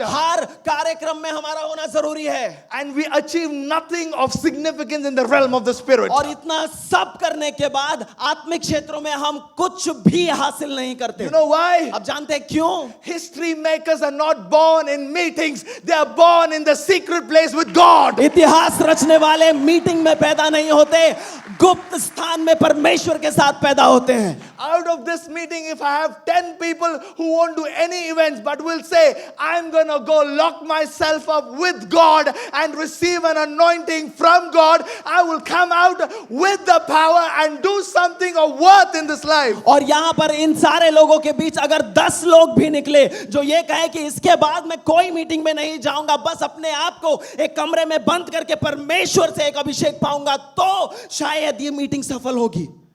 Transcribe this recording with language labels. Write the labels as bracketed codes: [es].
[hi] हर कार्यक्रम में हमारा होना जरूरी है, [en] and we achieve nothing of significance in the realm of the spirit. [hi] और इतना सब करने के बाद आत्मिक क्षेत्रों में हम कुछ भी हासिल नहीं करते. [en] You know why? [hi] अब जानते हैं क्यों? [en] History makers are not born in meetings, they are born in the secret place with God. [hi] इतिहास रचने वाले मीटिंग में पैदा नहीं होते, गुप्त स्थान में परमेश्वर के साथ पैदा होते हैं. [en] Out of this meeting, if I have 10 people who won't do any events but will say, I'm gonna go lock myself up with God and receive an anointing from God, I will come out with the power and do something of worth in this life. [hi] और यहाँ पर इन सारे लोगों के बीच अगर 10 लोग भी निकले जो ये कहे कि इसके बाद मैं कोई मीटिंग में नहीं जाऊंगा, बस अपने आप को एक कमरे में बंद करके परमेश्वर से एक अभिषेक पाऊंगा, तो शायद ये मीटिंग सफल होगी.